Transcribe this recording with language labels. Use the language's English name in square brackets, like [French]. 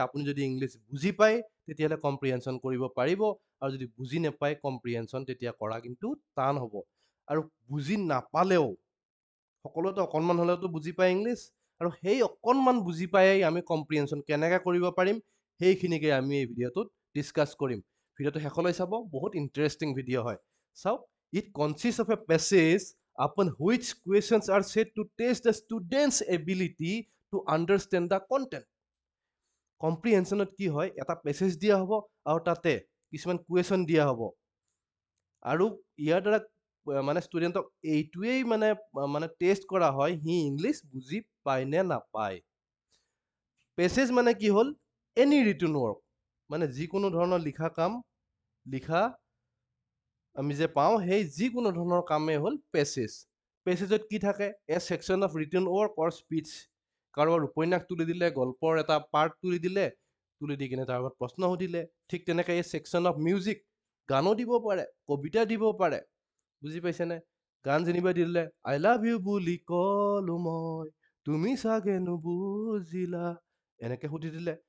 [Assamese] আপুনি যদি ইংলিছ বুজি পায় তেতিয়াহ'লে কম্প্ৰিহেনশ্যন কৰিব পাৰিব, আৰু যদি বুজি নাপায় কম্প্ৰিহেনশ্যন তেতিয়া কৰা কিন্তু টান হ'ব। আৰু বুজি নাপালেও সকলোতো অকণমান হ'লেওতো বুজি পায় ইংলিছ, আৰু সেই অকণমান বুজি পায়েই আমি কম্প্ৰিহেনশ্যন কেনেকৈ কৰিব পাৰিম সেইখিনিকে আমি এই ভিডিঅ'টোত ডিছকাছ কৰিম। ভিডিঅ'টো শেষলৈ চাব, বহুত ইণ্টাৰেষ্টিং ভিডিঅ' হয়। [English] চাওক, it consist of a passage upon which questions are said to test the student's ability to understand the content. [Assamese] কম্প্ৰিহেনশ্যনত কি হয়, এটা পেছেজ দিয়া হ'ব আৰু তাতে কিছুমান কুৱেশ্যন দিয়া হ'ব, আৰু ইয়াৰ দ্বাৰা মানে ষ্টুডেণ্টক এইটোৱেই মানে টেষ্ট কৰা হয় সি ইংলিছ বুজি পায় নে নাপায়। পেছেজ মানে কি হ'ল? [English] any written work, [Assamese] মানে যিকোনো ধৰণৰ লিখা কাম, লিখা আমি যে পাওঁ সেই যিকোনো ধৰণৰ কামেই হ'ল পেছেজ। পেছেজত কি থাকে? [English] A section of written work or speech. [Assamese] কাৰোবাৰ উপন্যাস তুলি দিলে, গল্পৰ এটা পাৰ্ট তুলি দিলে, তুলি দি কিনে তাৰ আগত প্ৰশ্ন সুধিলে। ঠিক তেনেকৈ এই ছেকশ্যন অফ মিউজিক, গানো দিব পাৰে, কবিতা দিব পাৰে। বুজি পাইছেনে? গান যেনিবা দি দিলে, [English] I love you [Assamese] বুলি কলো মই, তুমি চাগে নুবুজিলা, এনেকে সুধি দিলে।